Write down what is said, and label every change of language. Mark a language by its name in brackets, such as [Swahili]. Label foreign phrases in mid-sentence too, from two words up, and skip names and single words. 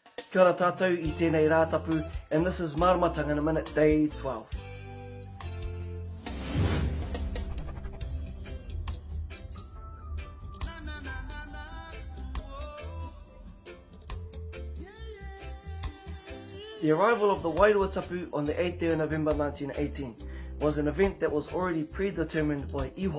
[Māori] Kia ora tātou I tēnei rātapu, [English] and this is Maramatanga In A Minute, Day 12. The arrival of the Wairua tapu on the 8th day of November 1918 was an event that was already predetermined by Ihoa.